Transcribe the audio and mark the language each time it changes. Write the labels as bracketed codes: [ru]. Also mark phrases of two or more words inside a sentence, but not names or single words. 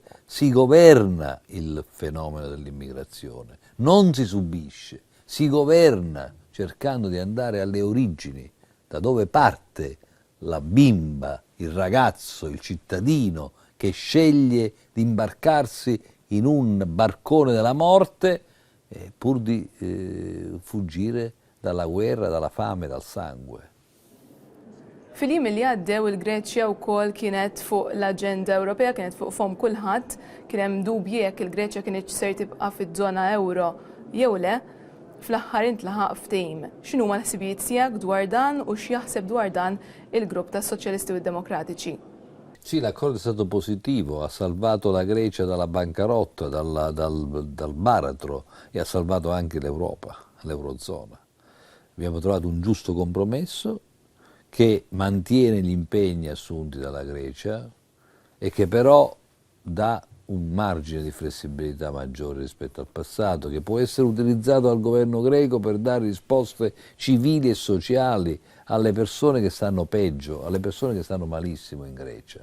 [it] si governa il fenomeno dell'immigrazione, non si subisce, si governa cercando di andare alle origini, da dove parte la bimba, il ragazzo, il cittadino che sceglie di imbarcarsi in un barcone della morte pur di fuggire dalla guerra, dalla fame, dal sangue. [mt] Fil-jiem li għaddew il-Greċja wkoll kienet fuq l-Aġenda Ewropea, kienet fuq fom kulħadd, kien hemm dubji jekk il-Greċja kienet ser tibqa' fiż-żona euro jew le, fl-aħħar intlaħaq ftehim. X'inhuma l-ħsibijiet tiegħek dwar dan u x'jaħseb dwar dan il-grupp tas-Soċjalisti u Demokratiċi? [it] Sì, l'accordo è stato positivo, ha salvato la Grecia dalla bancarotta, dal baratro, e ha salvato anche l'Europa, l'Eurozona. Abbiamo trovato un giusto compromesso che mantiene gli impegni assunti dalla Grecia e che però dà un margine di flessibilità maggiore rispetto al passato, che può essere utilizzato dal governo greco per dare risposte civili e sociali alle persone che stanno peggio, alle persone che stanno malissimo in Grecia.